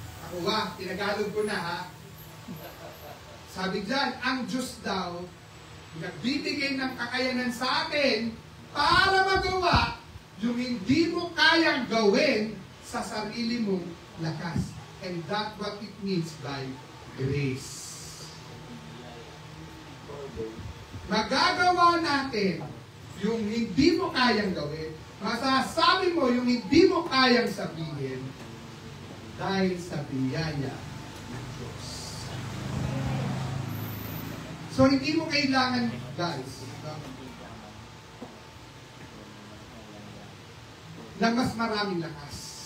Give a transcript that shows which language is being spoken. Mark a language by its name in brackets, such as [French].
[Filipino] Ako tinagalog ko na ha. Sabi dyan, ang Diyos daw nagbibigay ng kakayanan sa atin para magawa yung hindi mo kayang gawin sa sarili mong lakas. [English] And that's what it means by grace. [Filipino] Magagawa natin yung hindi mo kayang gawin, masasabi mo yung hindi mo kayang sabihin dahil sa biyaya ng Diyos. So hindi mo kailangan, guys, ng mas maraming lakas.